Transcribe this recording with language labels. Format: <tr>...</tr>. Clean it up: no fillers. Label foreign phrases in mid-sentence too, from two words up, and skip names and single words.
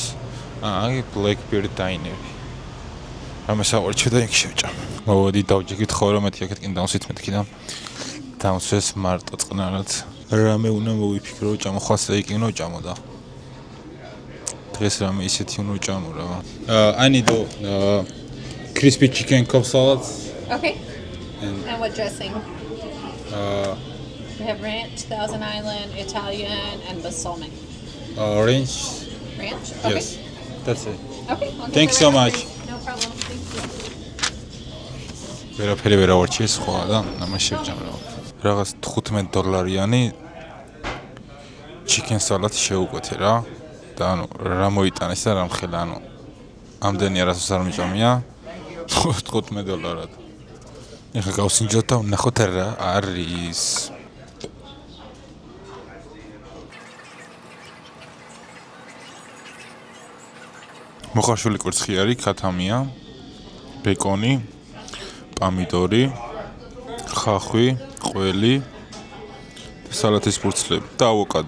<ka>აი, Blackbird Diner. რამეს ავარჩევ და იქ შევჭამ. მოვედი დავჯექით ხოლმე მეთქი აქეთ კინ დავსვით მეთქი და დავსვეს მარტო წყნარად. რამე უნდა მოვიფიქრო, ჭამო ხვალ სტეიკი უნდა ჭამო და დღეს რამე ისეთი უნდა ჭამო რა.</ka> <en>I need crispy chicken cob salad. Okay. And what dressing? We have ranch, Thousand Island, Italian, and balsamic. Orange. Ranch? Okay. Yes. That's it. Okay. Thanks so much. No problem. Thank you.</en> <ka>ვერაფერი ვერ ავარჩიე სხვა და ამას შევჭამ რა. რაღაც $15-იანი</ka> <en>chicken salad</en> <ka>შევუკვეთე რა. და ანუ რა მოიტანეს და რა მხელა, ანუ ამდენი არასოდეს არ მიჭამია. $15. ეხლა გავსინჯოთ და ვნახოთ რა არის. მოხარშული კვერცხი არის, ქათამია, ბეკონი, პამიდორი, ხახვი, ყველი და სალათის ფურცლები და ავოკადო.</ka>